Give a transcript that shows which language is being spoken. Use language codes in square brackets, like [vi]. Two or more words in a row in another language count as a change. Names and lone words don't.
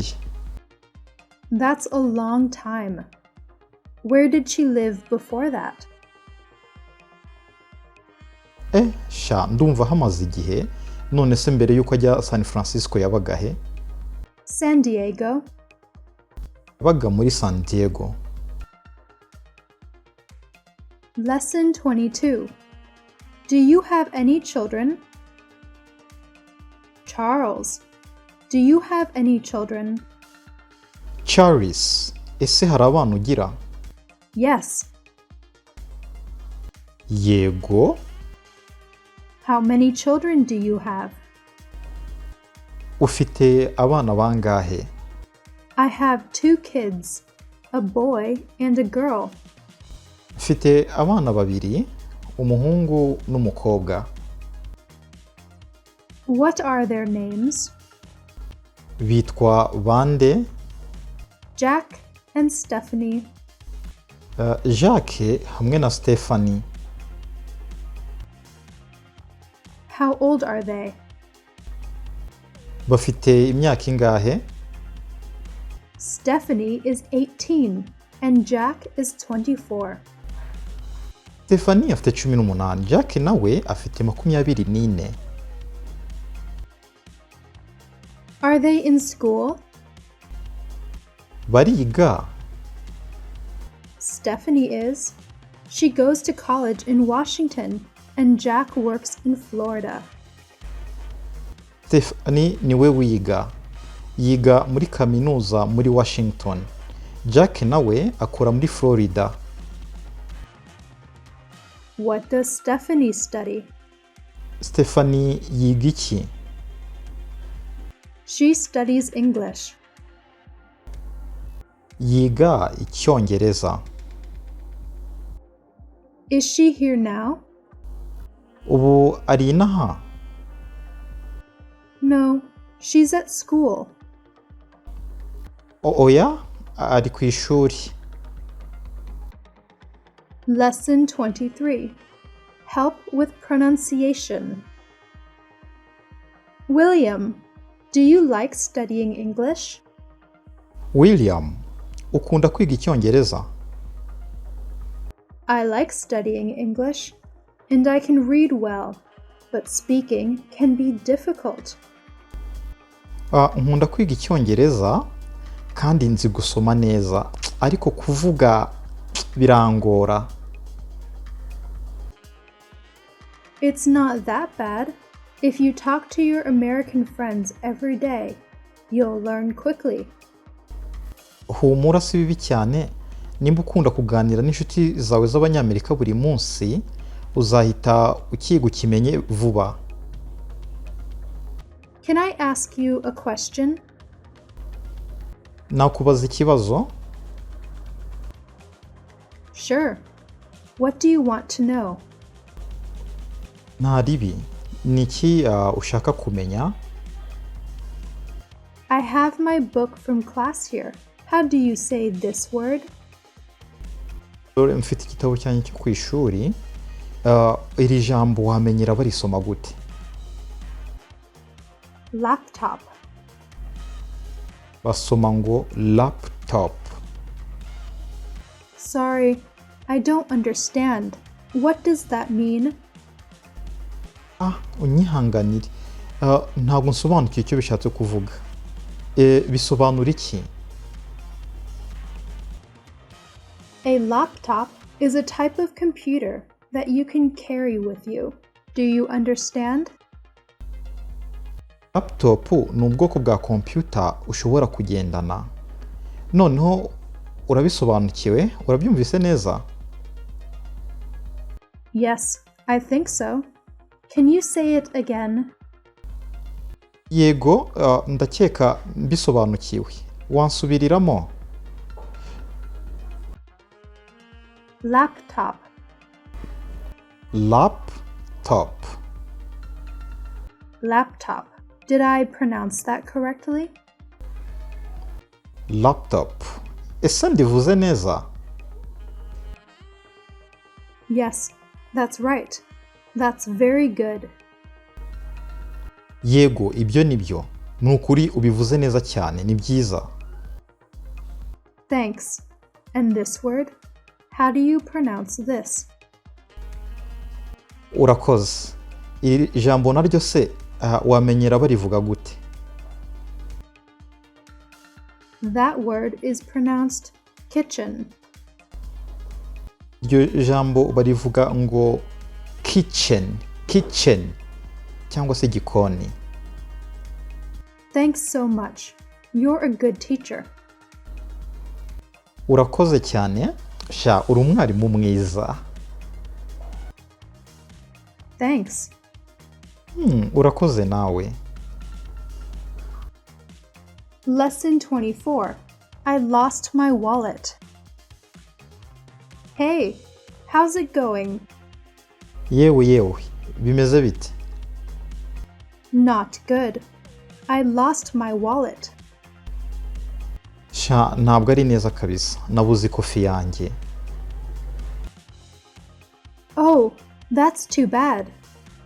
[en] That's a long time. Where did she live before that? [rw] Sha ndumva hamaze igihe, none se mbere yuko ajya San Francisco yabaga he? San Diego. Yabaga muri San Diego. [en] Lesson 22. Do you have any children? Charles, do you have any children? [rw] Charles, ese hari abana ugira? [en] Yes. [rw] Yego. [en] How many children do you have? [rw] Ufite abana bangahe? [en] I have 2 kids, a boy and a girl. [rw] Mfite abana babiri, umuhungu n'umukobwa. [en] What are their names? [rw] Bitwa bande? [en] Jack and Stephanie. [rw] Jacques hamwe na Stephanie. [en] How old are they? [rw] bafite imyaka ingahe? [en] Stephanie is 18 and Jack is 24. [rw] Stephanie afite 18, Jack nawe afite 24. [en] Are they in school? [rw] Bariga. [en] Stephanie is. She goes to college in Washington and Jack works in Florida. [rw] Stephanie niwe wiga. Yiga muri kaminuza muri Washington. Jack nawe akora muri Florida. [en] What does Stephanie study? [rw] Stephanie yiga iki? [en] She studies English. [rw] Yiga Icyongereza. [en] Is she here now? [rw] Ubu ari inaha? [en] No, she's at school. [rw] Oya, ari ku ishuri. [en] Lesson 23. Help with pronunciation. William, do you like studying English? [rw] William, ukunda kwiga Icyongereza? [en] I like studying English, and I can read well, but speaking can be difficult. [rw] Nkunda kwiga Icyongereza kandi nzi gusoma neza, ariko kuvuga birangora. [en] It's not that bad. If you talk to your American friends every day, you'll learn quickly. [rw] Humura si bibi cyane, nimba ukunda kuganira n'inshuti zawe z'Abanyamerika buri munsi, uzahita ukiga ukimenye vuba. [en] Can I ask you a question? [rw] Nakubaza ikibazo? [en] Sure. What do you want to know? [rw] Nta ribi. Ni iki ushaka kumenya? [en] I have my book from class here. How do you say this word? [rw] Mfite igitabo cyanjye cyo ku ishuri. Iri jambo wamenyera barisoma gute? Laptop. Basoma ngo laptop. [en] Sorry, I don't understand. What does that mean? [rw] Unyihanganire. Ntabwo nsobanukiwe icyo bishatse kuvuga. Bisobanura iki? [en] A laptop is a type of computer that you can carry with you. Do you understand? [rw] Laptop ni ubwoko bwa computer ushobora kugendana. Noneho urabisobanukiwe? Urabyumvise neza? [en] Yes, I think so. Can you say it again? [rw] Yego, ndakeka mbisobanukiwe. Wansubiriramo? [en] Laptop. Laptop. Laptop. Did I pronounce that correctly? Laptop. [rw] Ese ndivuze neza? [en] Yes, that's right. That's very good. [rw] Yego, ibyo nibyo. Ni ukuri ubivuze neza cyane, ni byiza. [en] Thanks. And this word? How do you pronounce this? [rw] Urakoze. Iri jambo naryo se wamenyera barivuga gute? [en] That word is pronounced kitchen. [rw] Iryo jambo barivuga ngo kitchen, kitchen cyangwa se gikoni. [en] Thanks so much. You're a good teacher. [rw] Urakoze cyane. Sha, uri umwarimu mwiza. [en] Thanks. [rw] Urakoze nawe. [en] Lesson 24. I lost my wallet. Hey, how's it going? [rw] Yewe, bimeze bite? [en] Not good. I lost my wallet. [rw] Sha, ntabwo ari neza kabisa. Nabuze ikofi yanjye. [en] Oh, that's too bad.